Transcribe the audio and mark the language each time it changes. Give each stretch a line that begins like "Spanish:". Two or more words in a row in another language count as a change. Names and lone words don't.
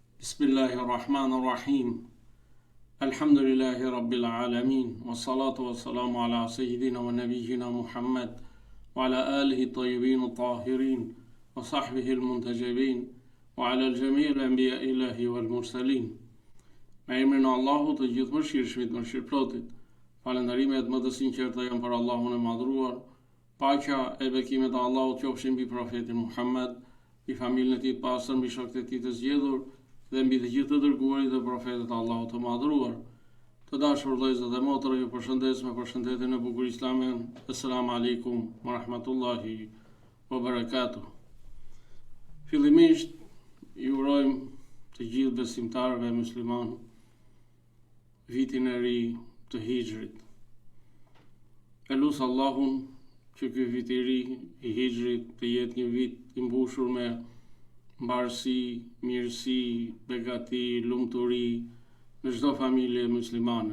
Arabic: بسم الله الرحمن الرحيم. الحمد لله رب العالمين. والصلاة والسلام على سيدنا ونبينا محمد وعلى آله الطيبين الطاهرين وصحبه المنتجبين وعلى الجميع الأنبياء الإلهي والمرسلين.
Albanian: Me emrin e Allahut të gjithë mëshirshmit, mëshirëplotit. Falënderimet më të sinqerta janë për Allahun e madhruar. Paqja e bekimet e Allahut qofshin mbi profetin Muhammad, mbi familjen e tij të pastër, mbi shokët e tij të zgjedhur dhe mbi të gjithë të dërguarit dhe profetët e Allahut të madhruar. Të dashur vëllezër dhe motra, ju përshëndes me përshëndetjen e bukur islame.
Arabic: السلام عليكم ورحمة الله وبركاته.
Albanian: Fillimisht ju urojmë të gjithë besimtarëve musliman vitin e ri të Hijrit. Elus Allahun që ky vit i ri i Hijrit të jetë një vit i mbushur me mbarësi, mirësi, begati, lumturi në çdo familje muslimane.